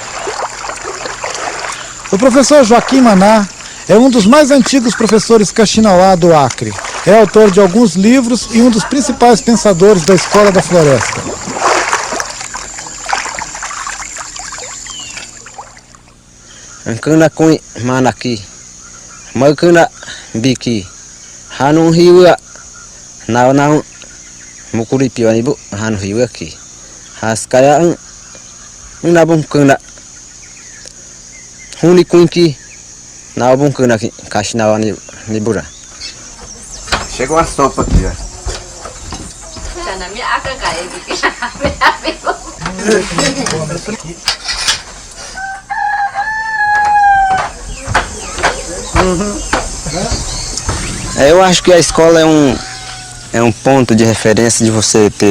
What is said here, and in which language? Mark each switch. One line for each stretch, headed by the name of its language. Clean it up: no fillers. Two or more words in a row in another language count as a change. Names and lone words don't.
Portuguese: O professor Joaquim Maná é um dos mais antigos professores Kaxinawá do Acre. É autor de alguns livros e um dos principais pensadores da Escola da Floresta.
Cashinahua: Ancana com manaki, magana biki, hanun hiwa, não mukuri piwanibu hanu hiwa ki, haskaya nabum kuna, huni kunki, nabum kuna ki Kaxinawá nibura.
Portuguese: Chega uma sopa aqui, ó. Eu acho que a escola é um ponto de referência de você ter